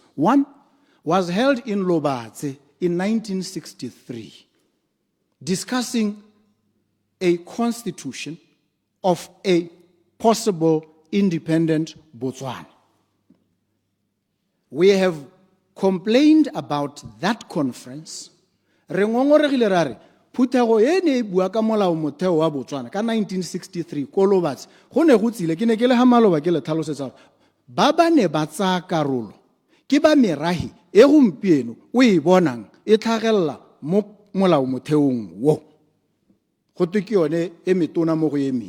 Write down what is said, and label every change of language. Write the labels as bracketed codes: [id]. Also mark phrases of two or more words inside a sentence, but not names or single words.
[en] One was held in Lobatse in 1963, discussing a constitution of a possible independent Botswana. We have complained about that conference. [tn] Re ngongoregile ra re phuthego e ne e bua ka molao motheo wa Botswana ka 1963 ko Lobatse go ne go tsile ke ne ke le ha maloba ke le tlhalosetsa ba ba ne ba tsaya karolo ke ba merahi e gompieno o e bonang e tlhagella mo molao motheong wo go twe ke yone e metona mo go emeng.